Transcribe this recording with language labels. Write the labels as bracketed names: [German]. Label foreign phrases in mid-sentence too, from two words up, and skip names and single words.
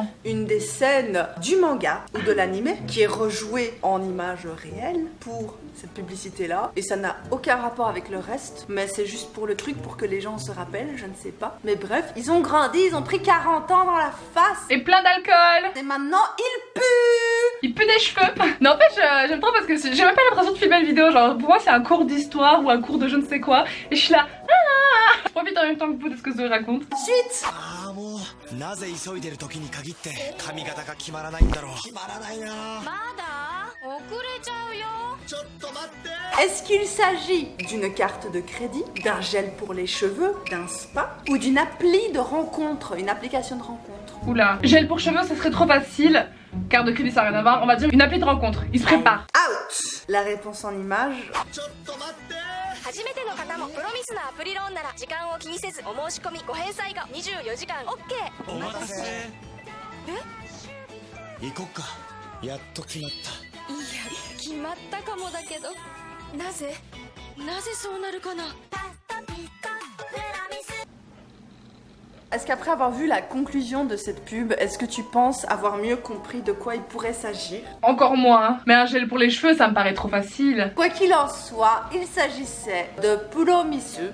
[French] une des scènes du manga ou de l'anime qui est rejouée en images réelles pour cette publicité là et ça n'a aucun rapport avec le reste mais c'est juste pour le truc pour que les gens se rappellent, je ne sais pas, mais bref, ils ont grandi, ils ont pris 40 ans dans la face Et plein d'alcool. et maintenant ils puent. Il pue des cheveux. Non en fait j'aime trop parce que j'ai même pas l'impression de filmer une vidéo. Genre pour moi c'est un cours d'histoire ou un cours de je ne sais quoi. Et je suis là. Je profite en même temps que vous de ce que Zoé raconte. Suite. [Japanese] ああもうなぜ急いでる時に限って髪型が決まらないんだろう決まらないなまだ遅れちゃうよちょっと待って [French] Est-ce qu'il s'agit d'une carte de crédit, d'un gel pour les cheveux, d'un spa ou d'une appli de rencontre, une application de rencontre? Oula. Gel pour cheveux ça serait trop facile. Carte de crédit ça n'a rien à voir. On va dire une appli de rencontre. Il se prépare. Out. La réponse en image. [Japanese] ちょっと待って初めての方もプロミスのアプリローンなら時間を気にせずお申し込みご返済が24時間 OK お待たせ行こっかやっと決まったいや決まったかもだけどなぜそうなるかな [French] Est-ce qu'après avoir vu la conclusion de cette pub, est-ce que tu penses avoir mieux compris de quoi il pourrait s'agir? Encore moins. Mais un gel pour les cheveux ça me paraît trop facile. Quoi qu'il en soit, il s'agissait de Puromisu.